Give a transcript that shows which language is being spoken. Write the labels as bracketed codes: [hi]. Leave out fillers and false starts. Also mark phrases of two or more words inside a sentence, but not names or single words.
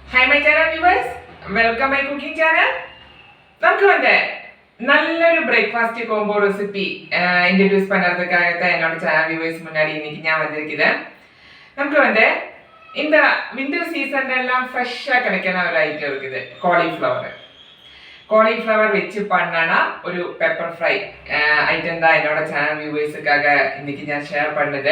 [en] Hi my channel viewers, welcome my cooking channel. [ta] நமக்கு நல்லொரு [en] breakfast combo recipe introduce [ta] பண்ணுறதுக்காக என்னோட [en] channel viewers [ta] முன்னாடி இன்னைக்கு நான் வந்திருக்கிறேன். நமக்கு இந்த [en] winter seasonல [ta] எல்லாம் ஃப்ரெஷ்ஷா கிடைக்கிற ஒரு ஐட்டம் இருக்குது, காலிஃப்ளவர் வச்சு பண்ணனா ஒரு [en] pepper fry item [ta] தான் என்னோட [en] channel viewersக்காக [ta] இன்னைக்கு நான் ஷேர் பண்ணது.